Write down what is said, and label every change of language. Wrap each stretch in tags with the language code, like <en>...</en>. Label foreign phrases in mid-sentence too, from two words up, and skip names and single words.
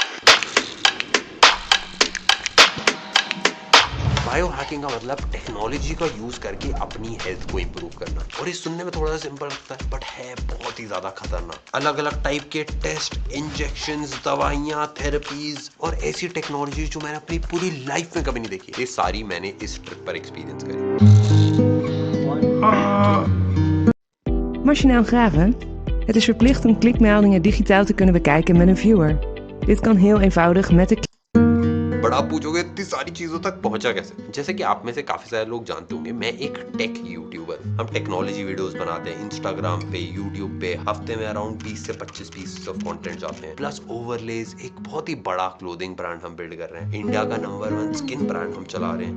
<hi>बायो हैकिंग का मतलब टेक्नोलॉजी का यूज करके अपनी हेल्थ को इंप्रूव करना। और ये सुनने में थोड़ा सा सिंपल लगता है, बट है बहुत ही ज्यादा खतरनाक। अलग अलग टाइप के टेस्ट, इंजेक्शंस, दवाइयां, थेरेपीज और ऐसी टेक्नोलॉजी जो मैंने अपनी पूरी लाइफ में कभी नहीं देखी, ये सारी मैंने इस ट्रिप पर एक्सपीरियंस करी।</hi> <nl>Machinaal graven? Het is verplicht om klikmeldingen digitaal te kunnen bekijken met een viewer. Dit kan heel eenvoudig met de</nl> <hi>बट आप पूछोगे इतनी सारी चीजों तक पहुंचा कैसे? जैसे कि आप में से काफी सारे लोग जानते होंगे, मैं एक</hi> <en>tech YouTuber.</en> <hi>हम</hi> <en>technology videos</en> <hi>बनाते हैं इंस्टाग्राम पे, यूट्यूब पे। हफ्ते में अराउंड 20 से 25</hi> <en>pieces of content</en> <hi>जाते हैं,</hi> <en>plus overlays.</en> <hi>एक बहुत ही बड़ा</hi> <en>clothing brand</en> <hi>हम बिल्ड कर रहे हैं, इंडिया का नंबर 1</hi> <en>skin brand</en> <hi>हम चला रहे हैं।</hi>